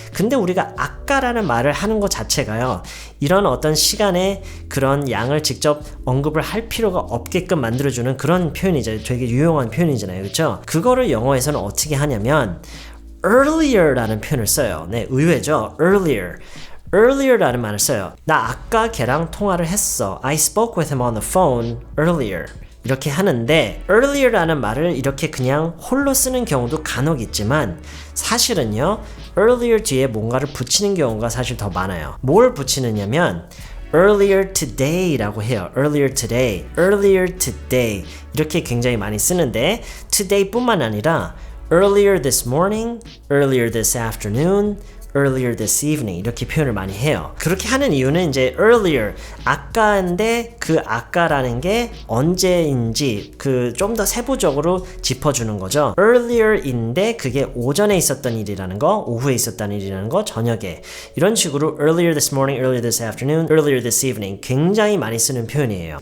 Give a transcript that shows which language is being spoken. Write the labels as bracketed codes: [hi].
[ko] 근데 우리가 아까라는 말을 하는 것 자체가요. 이런 어떤 시간의 그런 양을 직접 언급을 할 필요가 없게끔 만들어주는 그런 표현이죠. 되게 유용한 표현이잖아요. 그렇죠? 그거를 영어에서는 어떻게 하냐면 earlier라는 표현을 써요. 네, 의외죠? earlier라는 말을 써요. 나 아까 걔랑 통화를 했어. [en] I spoke with him on the phone earlier. [ko] 이렇게 하는데 earlier라는 말을 이렇게 그냥 홀로 쓰는 경우도 간혹 있지만 사실은요 earlier 뒤에 뭔가를 붙이는 경우가 사실 더 많아요. 뭘 붙이느냐면 [en] earlier today [ko] 라고 해요. earlier today 이렇게 굉장히 많이 쓰는데 today 뿐만 아니라 [en] earlier this morning, earlier this afternoon, earlier this evening [ko] 이렇게 표현을 많이 해요. 그렇게 하는 이유는 이제 earlier 아까인데 그 아까라는 게 언제인지 그 좀 더 세부적으로 짚어주는 거죠. earlier인데 그게 오전에 있었던 일이라는 거, 오후에 있었던 일이라는 거, 저녁에 이런 식으로 [en] earlier this morning, earlier this afternoon, earlier this evening [ko] 굉장히 많이 쓰는 표현이에요.